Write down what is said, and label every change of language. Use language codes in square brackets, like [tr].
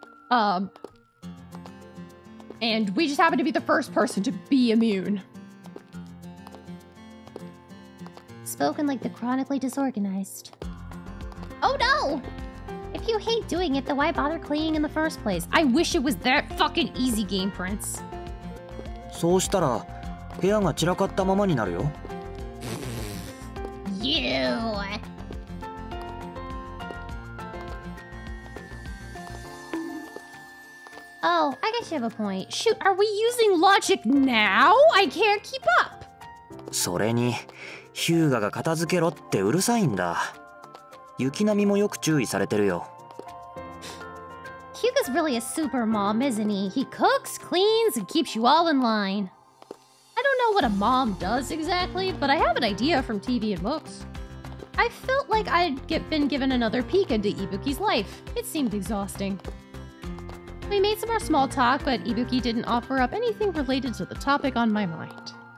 [en] And we just happen to be the first person to be immune. Spoken like the chronically disorganized. Oh no! If you hate doing it, then why bother cleaning in the first place? I wish it was that fucking easy, Game Prince. [ja] そうしたら部屋が散らかったままになるよ。 [en] You! Oh, I guess you have a point. Shoot, are we using logic now? I can't keep up. [ja] それにヒューガが片付けろってうるさいんだ。雪並みもよく注意されてるよ。 [en] Hyuga's really a super mom, isn't he? He cooks, cleans, and keeps you all in line. I don't know what a mom does exactly, but I have an idea from TV and books. I felt like I'd been given another peek into Ibuki's life. It seemed exhausting. We made some more small talk, but Ibuki didn't offer up anything related to the topic on my mind.